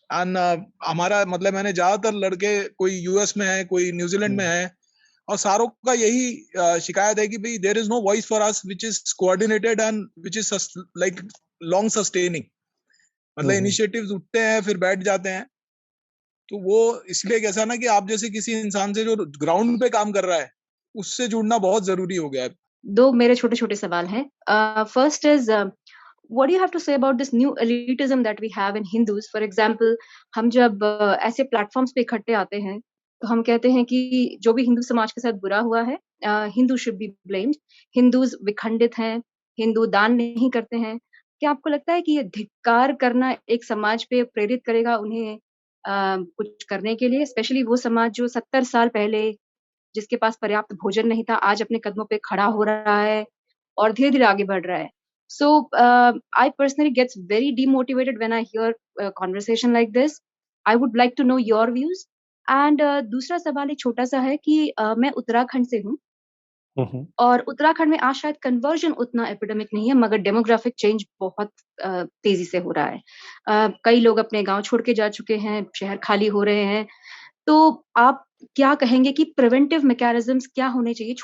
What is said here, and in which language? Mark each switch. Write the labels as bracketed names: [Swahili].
[Hindi] And हमारा मतलब मैंने ज्यादातर लड़के कोई यूएस में है, कोई न्यूजीलैंड में है, और सारों का यही शिकायत है कि भाई [English] There is no voice for us which is coordinated and which is like long sustaining. [Hindi] मतलब इनिशिएटिव्स उठते हैं फिर बैठ जाते हैं। तो वो इसलिए कैसा ना कि आप जैसे किसी इंसान से जो ग्राउंड पे काम कर रहा है उससे जुड़ना बहुत जरूरी हो गया है। दो मेरे छोटे छोटे सवाल हैं। [English] First is what do you have to say about this new elitism that we have in Hindus? For example, [Hindi] हम जब ऐसे प्लेटफॉर्म्स पे इकट्ठे आते हैं तो हम कहते हैं कि जो भी हिंदू समाज के साथ बुरा हुआ है, [English] Hindu should be blamed, [Hindi] Hindus विखंडित हैं, हिंदू दान नहीं करते हैं। क्या आपको लगता है कि ये धिक्कार करना एक समाज पे प्रेरित करेगा उन्हें कुछ करने के लिए? स्पेशली वो समाज जो 70 साल पहले जिसके पास पर्याप्त भोजन नहीं था, आज अपने कदमों पे खड़ा हो रहा है और धीरे-धीरे आगे बढ़ रहा है। [English] So I personally gets very demotivated when I hear a conversation like this. I would like to know your views. [Hindi] And दूसरा सवाल एक छोटा सा है कि मैं उत्तराखंड से हूँ, और उत्तराखंड में आज शायद कन्वर्जन उतना एपिडेमिक नहीं है, मगर डेमोग्राफिक चेंज बहुत तेजी से हो रहा है। कई लोग अपने गांव छोड़ के जा चुके हैं, शहर खाली हो रहे हैं। तो आप क्या कहेंगे कि प्रिवेंटिव मैकेनिज्म्स क्या होने चाहिए?